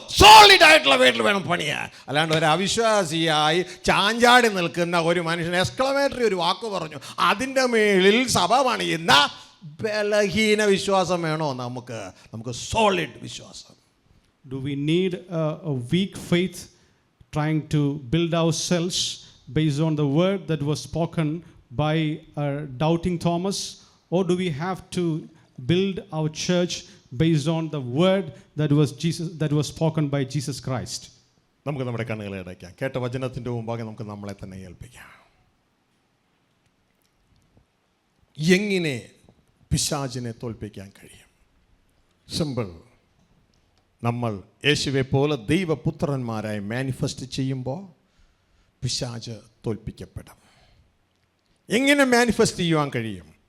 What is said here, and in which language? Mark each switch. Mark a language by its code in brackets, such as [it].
[ml] സോളിഡായിട്ടുള്ള വീട്ടിൽ വേണം പണിയാൻ. അല്ലാണ്ട് ഒരു അവിശ്വാസിയായി ചാഞ്ചാടി നിൽക്കുന്ന ഒരു മനുഷ്യൻ എക്സ്ക്ലമേറ്ററി ഒരു വാക്ക് പറഞ്ഞു, അതിൻ്റെ മേളിൽ സഭ പണിയുന്ന ബലഹീന വിശ്വാസം വേണോ നമുക്ക്? നമുക്ക് സോളിഡ് വിശ്വാസം. [en] Do we need a weak faith trying to build ourselves based on the word that was spoken by doubting Thomas, or do we have to build our church based on the word that was spoken by Jesus Christ? [ml] നമുക്ക് നമ്മുടെ കണ്ണുകളെ അടയ്ക്കാം. കേട്ട വചനത്തിൻ്റെ മുമ്പാകെ നമുക്ക് നമ്മളെ തന്നെ ഏൽപ്പിക്കാം. എങ്ങനെ പിശാചിനെ തോൽപ്പിക്കാൻ കഴിയും? സിമ്പിൾ. നമ്മൾ യേശുവെ പോലെ ദൈവപുത്രന്മാരായി മാനിഫെസ്റ്റ് ചെയ്യുമ്പോൾ പിശാച് തോൽപ്പിക്കപ്പെടും. എങ്ങനെ മാനിഫെസ്റ്റ് ചെയ്യുവാൻ കഴിയും?